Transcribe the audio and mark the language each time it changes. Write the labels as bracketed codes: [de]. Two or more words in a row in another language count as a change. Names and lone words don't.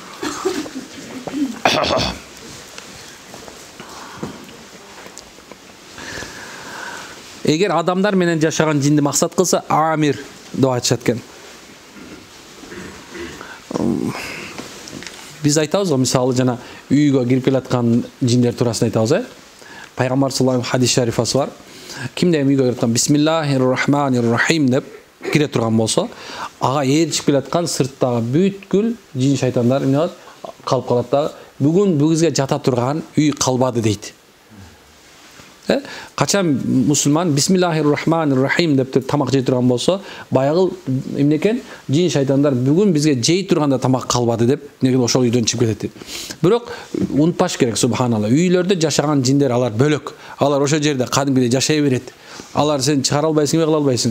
[ky] Эгер адамдар менен жашаган жинди максат кылса, амир деп айтышат экен. Биз айтабыз го, мисалы жана үйгө кирип келаткан жиндер туурасында айтабыз, Пайгамбар [ar] صلى الله عليه [ky] хадис шарифасы бар. Кимде үйгө кирип [ar] بسم الله الرحمن الرحيم [ky] деп кире турган болсо, ага ээрчип келаткан сырттагы бүткүл жин шайтандар эмне кылат? Калып калат да, бүгүн бизге жата турган үй калбады дейт. Качан мусулман [ar] بسم الله الرحمن الرحيم [ky] деп тамак жей турган болсо, баягы эмне экен? Жин шайтандар бүгүн бизге жей турганда тамак калбады деп, неге ошол үйдөн чыгып кетет. Бирок унутпаш керек, субханалла. Үйлөрдө жашаган жиндер алар бөлөк. Алар ошол жерде кадимгидей жашай берет. Алар сен чыгара албайсың, эме кыла албайсың.